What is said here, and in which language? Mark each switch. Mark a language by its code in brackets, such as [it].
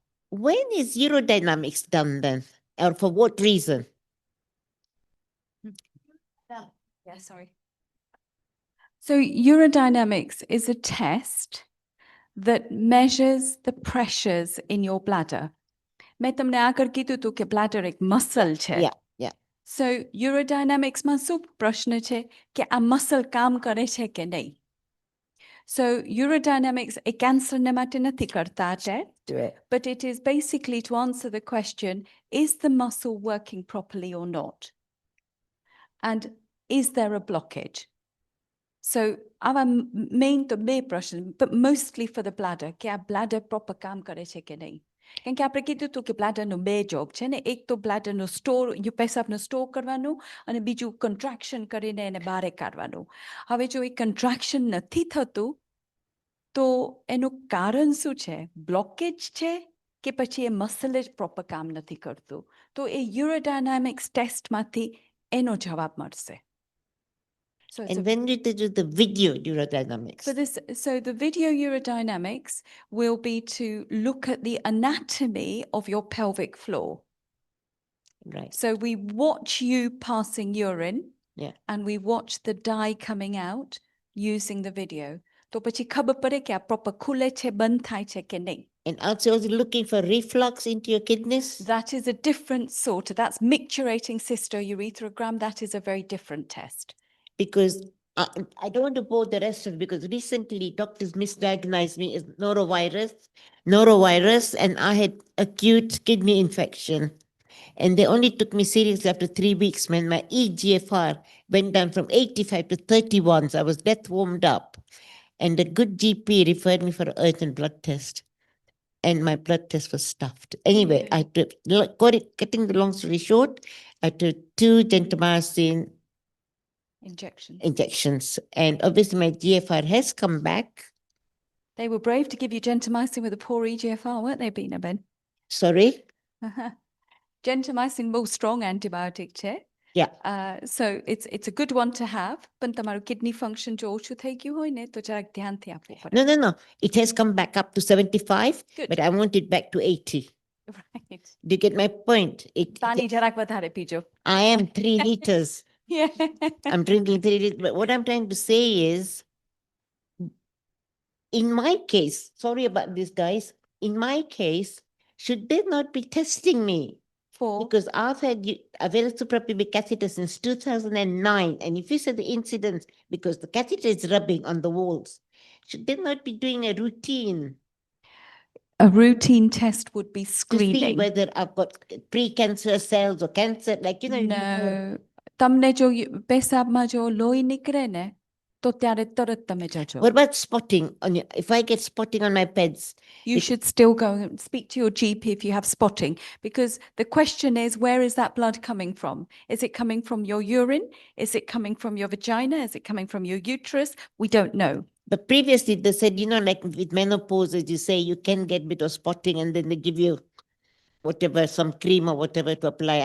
[en] When is urodynamics done then? Or for what reason? Yeah, sorry. So urodynamics is a test that measures the pressures in your bladder. [gu] મેં તમને આગળ કીધું હતું કે bladder એક muscle છે. [en] Yeah, yeah. [gu] So urodynamics માં શું પ્રશ્ન છે કે આ muscle કામ કરે છે કે નહીં? [en] So urodynamics a cancer [gu] ને માટે નથી કરતા આ [en] test, but it is basically to answer the question, is the muscle working properly or not? And is there a blockage? So our main to [gu] બે પ્રશ્ન, [en] but mostly for the bladder, કે આ bladder proper [gu] કામ કરે છે કે નહીં? કેમ કે આપણે કીધું હતું કે બ્લેડરનો બે જોબ છે ને, એક તો બ્લેડરનો સ્ટોર, પેશાબનો સ્ટોર કરવાનું અને બીજું કન્ટ્રાક્શન કરીને એને બહાર કાઢવાનું. હવે જો એ કન્ટ્રાક્શન નથી થતું તો એનું કારણ શું છે? બ્લોકેજ છે કે પછી એ મસલ જ પ્રોપર કામ નથી કરતું? તો એ યુરોડાયનામિક્સ ટેસ્ટમાંથી એનો જવાબ મળશે. [en] So it's a And when you do the video urodynamics, For this, so the video urodynamics will be to look at the anatomy of your pelvic floor. right? So we watch you passing urine Yeah. and we watch the dye coming out using the video. [gu] તો પછી ખબર પડે કે આ proper ખુલે છે, બંધ થાય છે કે નહીં. [en] And also looking for reflux into your kidneys. That is a different sort of, that's micturating cystourethrogram. That is a very different test. Because I don't want to bore the rest of it, because recently doctors misdiagnosed me as norovirus, and I had acute kidney infection. And they only took me seriously after 3 weeks when my EGFR went down from 85 to 31. So I was death warmed up. And the good GP referred me for an urgent blood test. And my blood test was stuffed. Anyway, I cutting the long story short, I took 2 gentamicin Injections. injections. And obviously my GFR has come back. They were brave to give you gentamicin with a poor EGFR, weren't they, Bina Ben? Sorry? [gu] Gentamicin બહુ strong antibiotic છે. [en] Yeah. So it's a good one to have. [gu] પણ તમારું kidney function જો ઓછું થઈ ગયું હોય ને તો જરાક ધ્યાનથી આપવું પડે. [en] No. It has come back up to 75, Good. but I want it back to 80. Right. Do you get my point? [gu] પાણી જરાક વધારે પીજો. [en] I am 3 liters. Yeah. I'm drinking 3 liters. But what I'm trying to say is, in my case, sorry about this, guys. In my case, should they not be testing me? For Because I've had a velocipropybic catheter since 2009. And if you said the incidence, because the catheter is rubbing on the walls, should they not be doing a routine a routine test would be to see screening. whether I've got pre-cancerous cells or cancer? Like, you know, you know. No. [gu] તમને જો પેશાબમાં જો લોહી નિકળે ને તો ત્યારે તરત તમે જજો. [en] What about spotting? If I get spotting on my pads, You should still go and speak to your GP if you have spotting, because the question is, where is that blood coming from? Is it coming from your urine? Is it coming from your vagina? Is it coming from your uterus? We don't know. but previously they said, you know, like with menopause, as you say, you can get a bit of spotting, and then they give you whatever, some cream or whatever to apply.